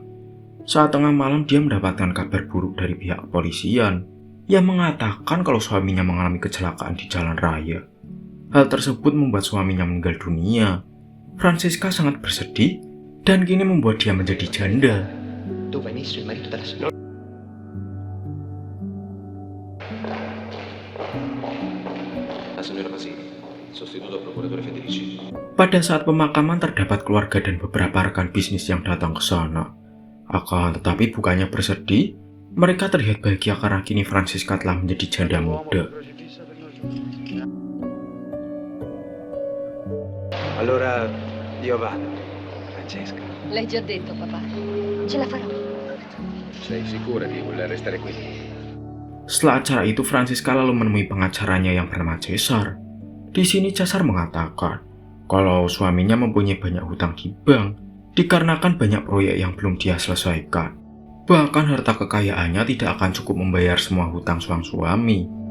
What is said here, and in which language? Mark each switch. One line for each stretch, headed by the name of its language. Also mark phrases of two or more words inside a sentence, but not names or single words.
Indonesian: Saat tengah malam dia mendapatkan kabar buruk dari pihak kepolisian yang mengatakan kalau suaminya mengalami kecelakaan di jalan raya. Hal tersebut membuat suaminya meninggal dunia. Francisca sangat bersedih dan kini membuat dia menjadi janda.
Italian: Dove hai messo il marito della signora? La signora Pasini, sostituto procuratore Federici.
Indonesian: Pada saat pemakaman terdapat keluarga dan beberapa rekan bisnis yang datang ke sana. Akan tetapi bukannya bersedih, mereka terlihat bahagia karena kini Francisca telah menjadi janda muda.
Italian: Allora io vado, Francesca. L'hai già detto, papà. Ce la farò. Sei sicura di voler restare qui?
Indonesian: Setelah acara itu, Francisca lalu menemui pengacaranya yang bernama Cesar. Di sini Cesar mengatakan kalau suaminya mempunyai banyak hutang di bank dikarenakan banyak proyek yang belum dia selesaikan. Bahkan harta kekayaannya tidak akan cukup membayar semua hutang sang suami.